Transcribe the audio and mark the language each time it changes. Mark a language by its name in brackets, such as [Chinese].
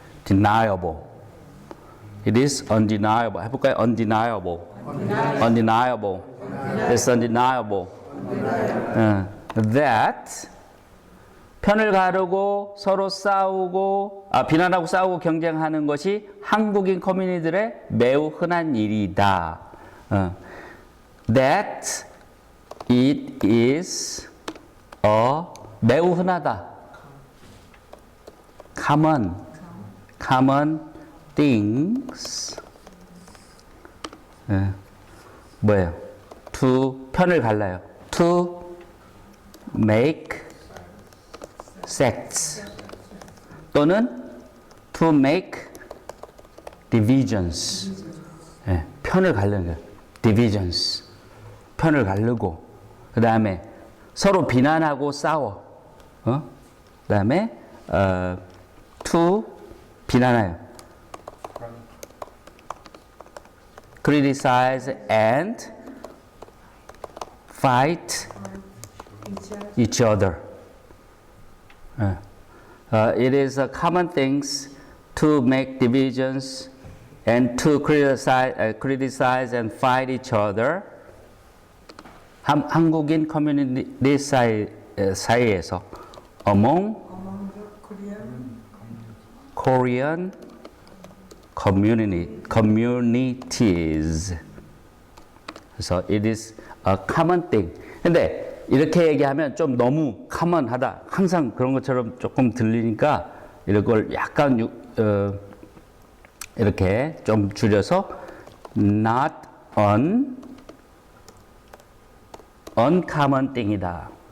[English] undeniable. It is undeniable. [Korean] 해볼까요? [English] undeniable. undeniable. It's undeniable. [Korean] That 편을 가르고 서로 싸우고 비난하고 싸우고 경쟁하는 것이 한국인 커뮤니티들의 매우 흔한 일이다. [English] That it is [Korean] 매우 흔하다. [English] common things. [Korean] 뭐예요? [English] To [Korean] 편을 갈라요. [English] To make sects [Korean] 또는 [English] to make divisions. [Korean] 편을 가르는 거예요. [English] divisions. [Korean] 편을 가르고 그 다음에 서로 비난하고 싸워. 그 다음에 to 비난해요. [English] criticize and fight each other. It is a common things to make divisions and to criticize and fight each other. [Korean] 한국인 커뮤니티 사이에서 [English] among Korean communities. [Korean] 그래서 [English] it is a common thing. [Korean] 근데 이렇게 얘기하면 좀 너무 common하다. 항상 그런 것처럼 조금 들리니까 이걸 약간 이렇게 좀 줄여서 [English] not uncommon thing [Korean] 이다.